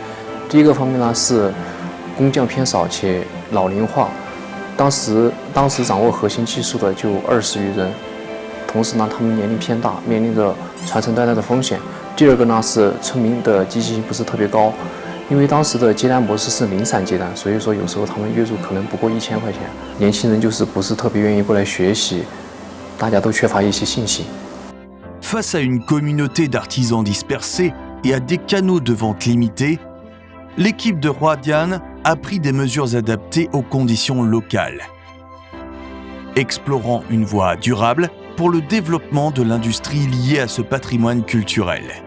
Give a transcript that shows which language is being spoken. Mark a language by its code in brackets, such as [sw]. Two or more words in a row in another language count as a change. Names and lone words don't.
[zh] 第一个方面呢是工匠偏少且老龄化，当时掌握核心技术的就20余人，同时呢，他们年龄偏大，面临着传承带来的风险。第二个呢是村民的积极性不是特别高。因为当时的接单模式是零散接单，所以说有时候他们月入可能不过1000块钱，年轻人就是不是特别愿意过来学习，大家都缺乏一些信心。 [fr] Face à une communauté d'artisans dispersés et à des canaux de vente limités, l'équipe de Huadian a pris des mesures adaptées aux conditions locales, explorant une voie durable pour le développement de l'industrie liée à ce patrimoine culturel.